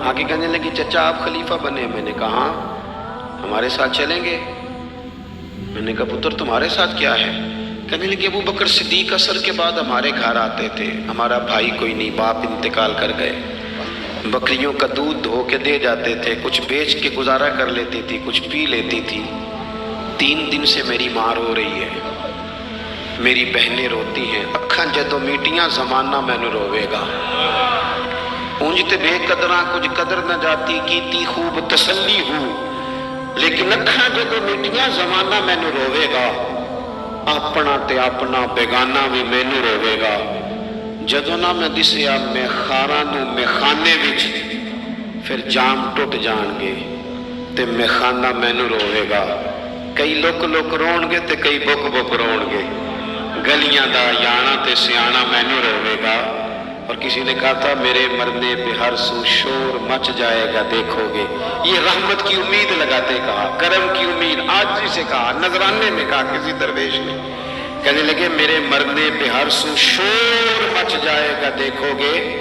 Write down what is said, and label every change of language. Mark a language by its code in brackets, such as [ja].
[ur] آگے کہنے لگی چچا آپ خلیفہ بنے. میں نے کہا ہاں. ہمارے ساتھ چلیں گے؟ میں نے کہا پتر تمہارے ساتھ کیا ہے؟ کہنے لگے ابوبکر صدیق عصر کے بعد ہمارے گھر آتے تھے. ہمارا بھائی کوئی نہیں، باپ انتقال کر گئے. بکریوں کا دودھ دھو کے دے جاتے تھے، کچھ بیچ کے گزارا کر لیتی تھی، کچھ پی لیتی تھی. 3 دن سے میری ماں رو رہی ہے، میری بہنیں روتی ہیں. [pa] اکھاں جدوں میٹیاں زمانہ مینوں روے گا. اونج تے بے قدراں کچھ قدر نہ جاتی، کیتی خوب تسلی ہو. لیکن اکھاں جدوں میٹیاں زمانہ مینوں روے گا. اپنا تے اپنا بیگانہ بھی مینوں روے گا. جدوں نہ میں دسیا میں خاراں نوں میخانے وچ، پھر جام ٹوٹ جان گے تے میخانہ مینوں روے گا. کئی لک لک رون گے تے کئی بک بک رون گے. گلیاں دا یانا تے سیانا مینوں روے گا. [ur] اور کسی نے کہا تھا میرے مرنے پہ ہر سو شور مچ جائے گا دیکھو گے. یہ رحمت کی امید لگاتے کہا، کرم کی امید. آج سے کہا، نذرانے میں کہا کسی درویش نے. کہنے لگے میرے مرنے پہ ہر سو شور مچ جائے گا دیکھو گے.